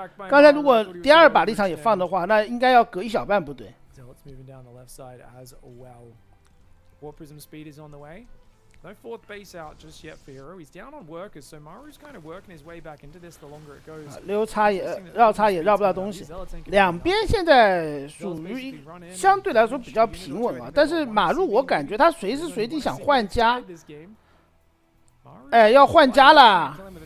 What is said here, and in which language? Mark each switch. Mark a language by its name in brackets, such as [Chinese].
[Chinese] 刚才如果第2把立场也放的话，那应该要隔1小半部队。 [English] So let's move down the left side as well. Warp Prism speed is on the way. No 4th base out just yet for Hero. He's down on workers, so Maru's kind of working his way back into this the longer it goes. [Chinese] 绕叉也绕不到东西，两边现在属于相对来说比较平稳啊。但是马路我感觉他随时随地想换家，哎，要换家了。